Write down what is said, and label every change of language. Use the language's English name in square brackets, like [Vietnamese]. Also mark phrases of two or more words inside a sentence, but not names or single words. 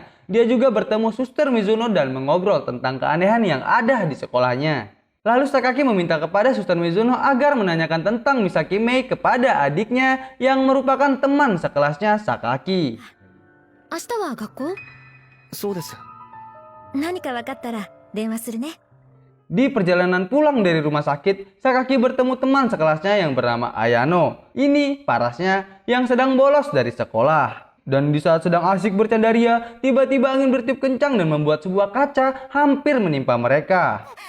[Indonesian] Dia juga bertemu Suster Mizuno dan mengobrol tentang keanehan yang ada di sekolahnya. Lalu Sakaki meminta kepada Suster Mizuno agar menanyakan tentang Misaki Mei kepada adiknya yang merupakan teman sekelasnya Sakaki. [Japanese] 明日は学校？そうです。何か分かったら電話するね。 [Indonesian] Di perjalanan pulang dari rumah sakit, Sakaki bertemu teman sekelasnya yang bernama Ayano. Ini parasnya yang sedang bolos dari sekolah. Dan di saat sedang asik bercandaria, tiba-tiba angin bertiup kencang dan membuat sebuah kaca hampir menimpa mereka.